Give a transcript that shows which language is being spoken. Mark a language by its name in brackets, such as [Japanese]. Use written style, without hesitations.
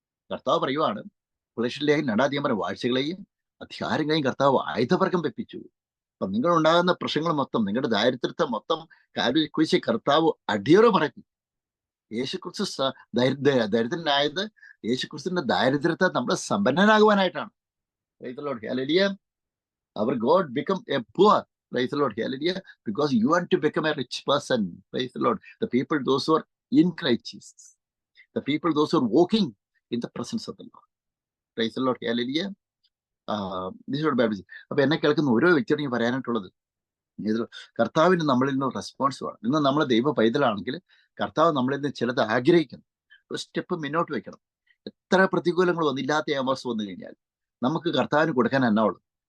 [Malayalam] കർത്താവ് പറയുവാണ്, ഫിലിപ്പിയർ 2 വാഴ്ചകളെയും അധികാരങ്ങളെയും കർത്താവ് ആയുധവർഗം വെപ്പിച്ചു. അപ്പൊ നിങ്ങൾ ഉണ്ടാകുന്ന പ്രശ്നങ്ങൾ മൊത്തം, നിങ്ങളുടെ ദാരിദ്ര്യത്തെ മൊത്തം കുറിച്ച് കർത്താവ് അടിയറ പറയും. യേശുക്രിസ്തു ദരിദ്രനായത് യേശുക്രിസ്തുവിന്റെ ദാരിദ്ര്യത്തെ നമ്മൾ സമ്പന്നനാകുവാനായിട്ടാണ്. [English] Our God become a poor. Praise the Lord. Hallelujah. Because you want to become a rich person. Praise the Lord. The people, those who are in Christ Jesus. The people, those who are walking in the presence of the Lord. Praise the Lord. Hallelujah. This is what Bible says. [Malayalam] അപ്പൊ എന്നെ കേൾക്കുന്ന ഓരോ വ്യക്തിയോടും പറയാനായിട്ടുള്ളത്, കർത്താവിന് നമ്മളിൽ നിന്ന് response വേണം. ഇന്ന് നമ്മൾ ദൈവ പൈതലാണെങ്കിൽ കർത്താവ് നമ്മളിൽ നിന്ന് ചിലത് ആഗ്രഹിക്കുന്നു. ഒരു സ്റ്റെപ്പ് മുന്നോട്ട് വെക്കണം. എത്ര പ്രതികൂലങ്ങൾ വന്നില്ലാത്ത അവസ്ഥ വന്നു കഴിഞ്ഞാൽ നമുക്ക് കർത്താവിന് കൊടുക്കാൻ എന്നാവുള്ളൂ.